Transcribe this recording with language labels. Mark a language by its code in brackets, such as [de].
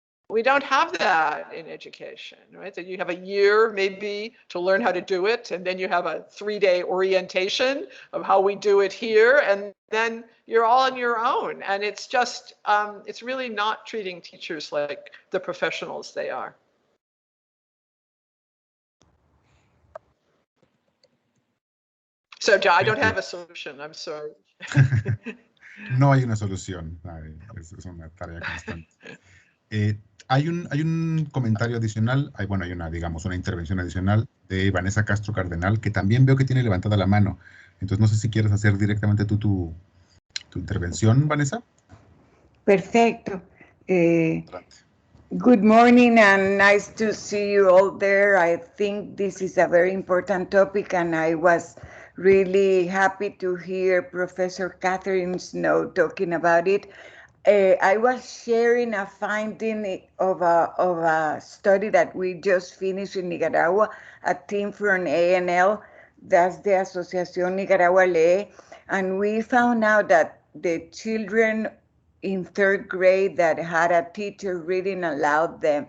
[en] We don't have that in education, right? That you have a year maybe to learn how to do it, and then you have a 3-day orientation of how we do it here, and then you're all on your own. And it's just, it's really not treating teachers like the professionals they are. So I don't have a solution, I'm sorry. [es] No hay una solución, es una tarea constante. Hay un comentario adicional, hay una intervención adicional de Vanessa Castro Cardenal, que también veo que tiene levantada la mano. Entonces no sé si quieres hacer directamente tú tu intervención, Vanessa. Perfecto. [en] Good morning and nice to see you all there. I think this is a very important topic, and I was really happy to hear Professor Catherine Snow talking about it. I was sharing a finding of a study that we just finished in Nicaragua, a team from ANL, that's the Asociación Nicaragua Lee, and we found out that the children in 3rd grade that had a teacher reading aloud